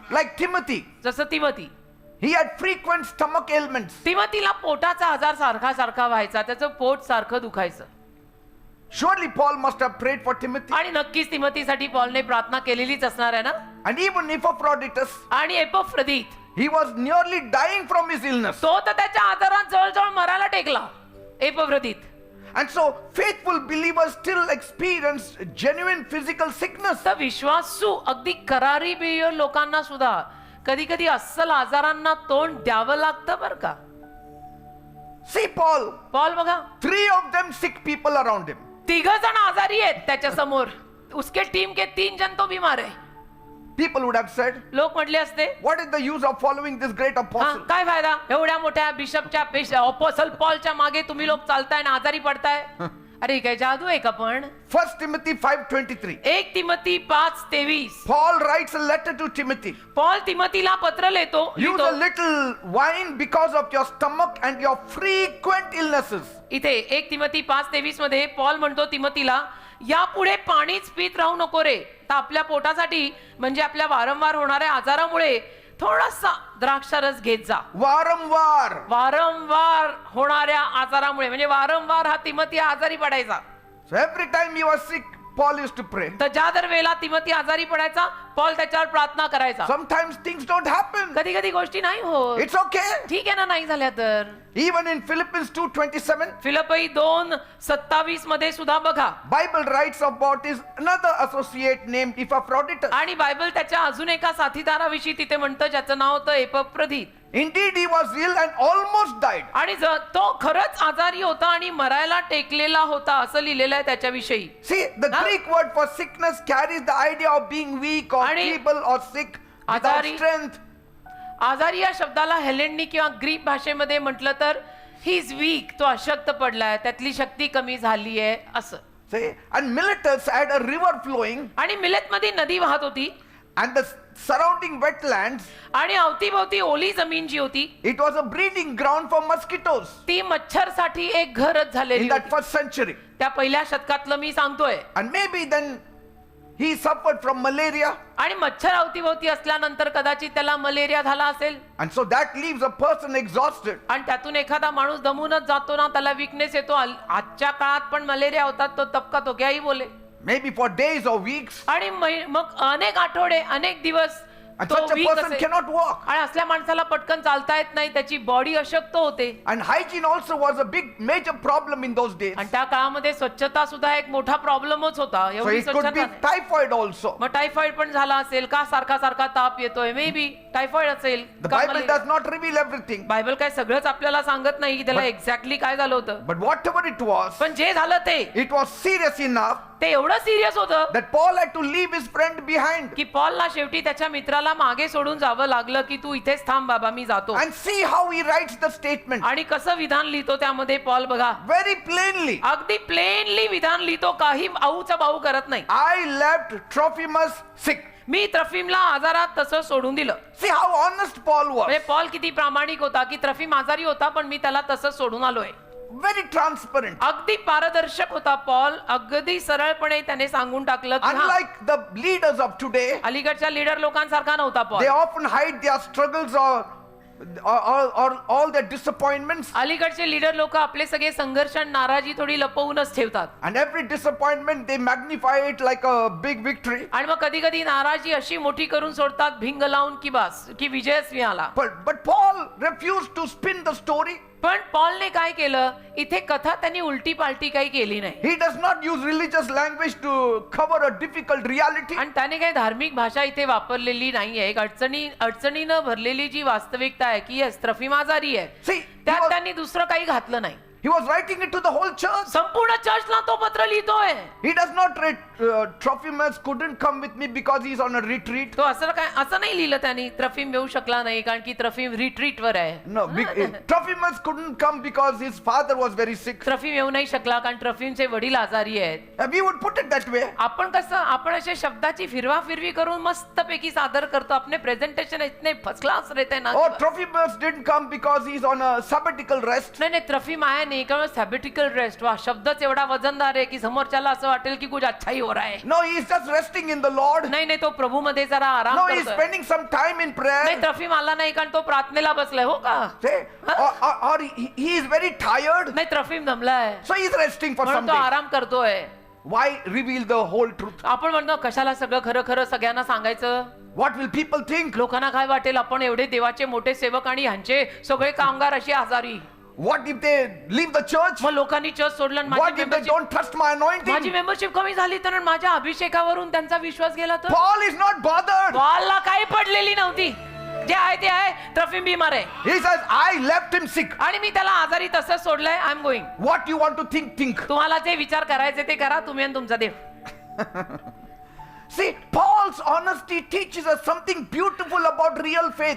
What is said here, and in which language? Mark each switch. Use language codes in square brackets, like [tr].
[en] Like Timothy, [mr] जसं Timothy, [en] he had frequent stomach ailments. [mr] तिमोथीला पोटाचा आजार सारखा सारखा व्हायचा, त्याचं पोट सारखं दुखायचं. [en] Surely Paul must have prayed for Timothy. [mr] आणि नक्कीच तिमोथीसाठी पॉलने प्रार्थना केलेलीच असणार आहे ना. [en] And even Epaphroditus, [mr] आणि एपफ्रदीत, [en] he was nearly dying from his illness. [mr] तो तर त्याच्या आजारात जवळजवळ मरायला टेकला. एपफ्रदीत. [en] And so faithful believers still experience genuine physical sickness. [mr] तर विश्वासू अगदी करारी बिलीव्हर लोकांना सुद्धा कधी कधी अस्सल आजारांना तोंड द्यावं लागतं बरं का. [en] See Paul, [mr] पॉल बघा, [en] 3 of them sick people around him. [mr] 3 जण आजारी आहेत त्याच्या समोर. [hi] उसके टीम के 3 जन तो बीमार है. [en] People would have said, [mr] लोक म्हटले असते, [en] what is the use of following this great [mr] हा, [en] apostle? [mr] काय फायदा एवढ्या मोठ्या बिशपच्या अपोस्टल पॉलच्या मागे तुम्ही लोक चालताय आणि आजारी पडताय. अरे काय जादू आहे का पण. [en] 1 Timothy 5:23. [mr] 1 Timothy 5:23. [en] Paul writes a letter to Timothy. [mr] Paul तिमोथीला पत्र लिहितो. [en] Use a little wine because of your stomach and your frequent illnesses. [mr] इथे 1 तिमोथी 5:23 मध्ये पॉल म्हणतो तिमोथीला, यापुढे पाणीच पित राहू नको रे. तर आपल्या पोटासाठी म्हणजे आपल्या वारंवार होणाऱ्या आजारामुळे थोडासा द्राक्षारस घेत जा. वारंवार. वारंवार होणाऱ्या आजारामुळे म्हणजे वारंवार हा तिमोथी आजारी पडायचा. [en] So every time he was sick, Paul used to pray. [mr] तर ज्या दर वेळेला तिमोथी आजारी पडायचा, पॉल त्याच्यावर प्रार्थना करायचा. [en] Sometimes things don't happen. [mr] कधी कधी गोष्टी नाही होत. [en] It's okay. [mr] ठीक आहे ना, नाही झाल्या तर. [en] Even in Philippians 2:27, [mr] फिलिप्पी 2:27 मध्ये सुद्धा बघा, [en] Bible writes about his another associate named Epaphroditus. [mr] आणि बायबल त्याच्या अजून एका साथीदाराविषयी तिथे म्हणतं ज्याचं नाव होतं एपफ्रदीत. [en] Indeed, he was ill and almost died. [mr] आणि तो खरंच आजारी होता आणि मरायला टेकलेला होता असं लिहिलेलं आहे त्याच्याविषयी. [en] See, the Huh? Greek word for sickness carries the idea of being weak or [mr] आणि [en] feeble or sick without [mr] आजारी- [en] strength. [mr] आजारी या शब्दाला हेलेंडी किंवा ग्रीक भाषेमध्ये म्हटलं तर [en] he is weak, [mr] तो अशक्त पडलाय, त्यातली शक्ती कमी झाली आहे असं. [en] See, and Miletus had a river flowing, [mr] आणि मिलेत मध्ये नदी वाहत होती [en] and the surrounding wetlands, [mr] आणि अवतीभोवती ओली जमीन जी होती [en] it was a breeding ground for mosquitoes [mr] ती मच्छरसाठी एक घरच झालेली [en] in that [mr] होती. [en] first century. [mr] त्या पहिल्या शतकातलं मी सांगतोय. [en] And maybe then he suffered from malaria, [mr] आणि मच्छर अवतीभोवती असल्यानंतर कदाचित त्याला मलेरिया झाला असेल [en] and so that leaves a person exhausted. [mr] आणि त्यातून एखादा माणूस दमूनच जातो ना, त्याला विकनेस येतो. आजच्या काळात पण मलेरिया होतात, [hi] तो तबका तो क्याही बोले. [en] Maybe for days or weeks, [mr] आणि मग अनेक आठवडे अनेक दिवस [en] and [mr] तो [en] such a weak person [mr] असेल. [en] cannot walk. [mr] आणि असल्या माणसाला पटकन चालता येत नाही, त्याची बॉडी अशक्त होते. [en] And hygiene also was a big major problem in those days. [mr] आणि त्या काळामध्ये स्वच्छता सुद्धा एक मोठा प्रॉब्लेमच होता. [en] So [mr] एवढी [en] it could [mr] स्वच्छता [en] be [mr] नाही. [en] typhoid also. [mr] मग टायफॉइड पण झाला असेल का, सारखा सारखा ताप येतोय, [en] may be [mr] टायफॉइड असेल [en] The [mr] का [en] Bible [mr] malaria. [en] does not reveal everything. [mr] Bible काय सगळंच आपल्याला सांगत नाही की त्याला [en] But- [mr] एक्झॅक्टली काय झालं होतं. [en] But whatever it was, [mr] पण जे झालं ते [en] it was serious enough [mr] ते एवढं सिरियस होतं [en] that Paul had to leave his friend behind [mr] की पॉलला शेवटी त्याच्या मित्राला मागे सोडून जावं लागलं की तू इथेच थांब बाबा, मी जातो. [en] and see how he writes the statement [mr] आणि कसं विधान लिहितो त्यामध्ये पॉल बघा, [en] very plainly. [mr] अगदी प्लेनली विधान लिहितो, काही आऊचा बाऊ करत नाही. [en] I left Trophimus sick. [mr] मी त्रफीमला आजारात तसं सोडून दिलं. [en] See how honest Paul was. [mr] म्हणजे पॉल किती प्रामाणिक होता की त्रफीम आजारी होता पण मी त्याला तसं सोडून आलोय. [en] Very transparent. [mr] अगदी पारदर्शक होता पॉल. अगदी सरळपणे त्याने सांगून टाकलं की हा, [en] Unlike the leaders of today, [mr] अलीकडच्या लीडर लोकांसारखा नव्हता Paul. [en] they often hide their struggles or all their disappointments. [mr] अलीकडचे leader लोक आपले सगळे संघर्ष आणि नाराजी थोडी लपवूनच ठेवतात. [en] And every disappointment they magnify it like a big victory. [mr] आणि मग कधी कधी नाराजी अशी मोठी करून सोडतात भिंग लावून की बस की विजयच मिळाला. [en] But Paul refused to spin the story. [mr] पण पॉलने काय केलं, इथे कथा त्यांनी उलटी पालटी काही केली नाही. [en] He does not use religious language to cover a difficult reality. [mr] आणि त्याने काही धार्मिक भाषा इथे वापरलेली नाहीये. एक अडचणीनं भरलेली जी वास्तविकता आहे की येस त्रफीम आजारी आहे, [en] See, [mr] त्यात त्यांनी दुसरं काही घातलं नाही. [en] he was writing it to the whole church. [mr] संपूर्ण चर्चला तो पत्र लिहितोय. [en] He does not write, Trophimus couldn't come with me because he's on a retreat. [mr] तो असं नाही लिहिलं त्यांनी त्रफीम येऊ शकला नाही कारण की त्रफीम रिट्रीट वर आहे. [en] No, Trophimus couldn't come because his father was very sick. [mr] त्रफीम येऊ नाही शकला कारण त्रफीमचे वडील आजारी आहेत. [en] We would put it that way. [mr] आपण असे शब्दाची फिरवाफिरवी करून मस्तपैकी सादर करतो. [hi] अपने प्रेझेंटेशन इतने फर्स्ट क्लास रहते ना. [en] Or Trophimus didn't come because he's on a sabbatical rest. [mr] नाही त्रफीम [hi] आया [mr] नाही कारण सॅबॅटिकल रेस्ट. वा, शब्दच एवढा वजनदार आहे की समोरच्याला असं वाटेल की [hi] कुछ अच्छा ही हो रहा है. [en] No, he's just resting in the Lord. [mr] नाही तो प्रभू मध्ये जरा आराम [en] No, he's [mr] करतोय. [en] spending some time in [mr] नाही [en] prayer. [mr] त्रफीम आला नाही कारण तो प्रार्थनेला बसलाय. हो का? [en] See? Or he is very tired. [mr] नाही त्रफीम दमलाय [en] So he's resting for some [mr] म्हणून तो [en] days. [mr] आराम करतोय. [en] Why reveal the whole truth? [mr] आपण म्हणतो कशाला सगळं खरं खरं सगळ्यांना सांगायचं. [en] What will people think? [mr] लोकांना काय वाटेल आपण एवढे देवाचे मोठे सेवक आणि ह्यांचे सगळे कामगार अशी आजारी. [en] What if they leave the church? [mr] मग लोकांनी चर्च सोडलं आणि [en] What if they don't trust my [mr] माझी [en] anointing? [mr] मेंबरशिप कमी झाली तर माझ्या अभिषेकावरून त्यांचा विश्वास गेला तर. [en] Paul is not bothered. [mr] पॉलला काही पडलेली नव्हती. जे आहे ते आहे. त्रफीम बिमार आहे [en] He says, I left him sick. [mr] आणि मी त्याला आजारी तसंच सोडलंय. [en] I am going. What you want to think. [mr] तुम्हाला जे विचार करायचे ते करा, तुम्ही आणि तुमचा देव. [en] See, Paul's honesty teaches us something beautiful about real faith.